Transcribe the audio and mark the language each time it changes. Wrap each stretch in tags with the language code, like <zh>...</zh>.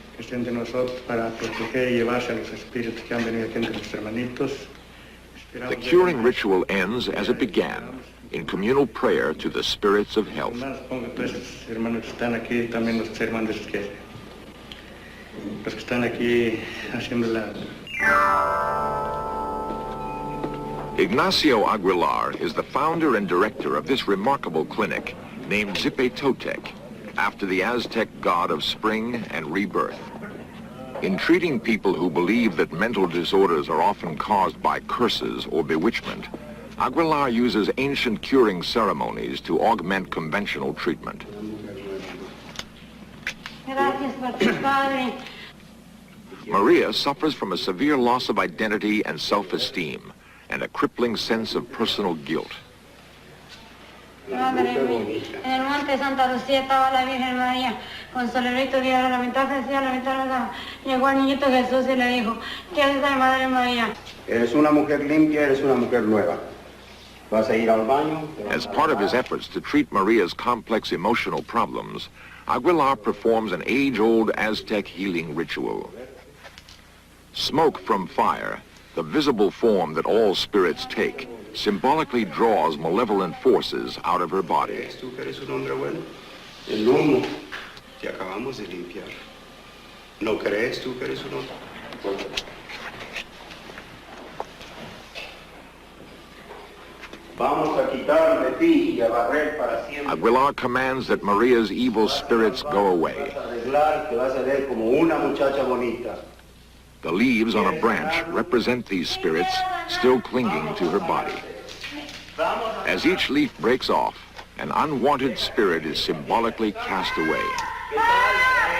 <es>entre nosotros para proteger y llevarse a los espíritus que han venido aquí entre los hermanitos.</es> <en>The curing ritual ends as it began, in communal prayer to the spirits of health.</en> <es>Hermanos, supongo que todos estos hermanos que están aquí, también los hermanos que están aquí haciendo la...</es> <en>Ignacio Aguilar is the founder and director of this remarkable clinic named Zipetotec, after the Aztec god of spring and rebirth. In treating people who believe that mental disorders are often caused by curses or bewitchment, Aguilar uses ancient curing ceremonies to augment conventional treatment. Maria suffers from a severe loss of identity and self-esteem, and a crippling sense of personal guilt.</en> <es>Madre mía, en el monte Santa Lucía estaba la Virgen María con solerito de lamentarse, llegó al niñito Jesús y le dijo, ¿qué haces, Madre María? Eres una mujer limpia, eres una mujer nueva. Vas a ir al baño.</es> <en>As part of his efforts to treat Maria's complex emotional problems, Aguilar performs an age-old Aztec healing ritual. Smoke from fire, the visible form that all spirits take, symbolically draws malevolent forces out of her body.</en> <es>¿Crees tú que eres un hombre bueno? El humo te acabamos de limpiar. ¿No crees tú que eres un hombre bueno? Vamos a quitar de ti y a barrer para siempre.</es> <en>Aguilar commands that Maria's evil spirits go away.</en> <es>Vas a arreglar, te vas a ver como una muchacha bonita.</es> <en>The leaves on a branch represent these spirits still clinging to her body. As each leaf breaks off, an unwanted spirit is symbolically cast away.</en>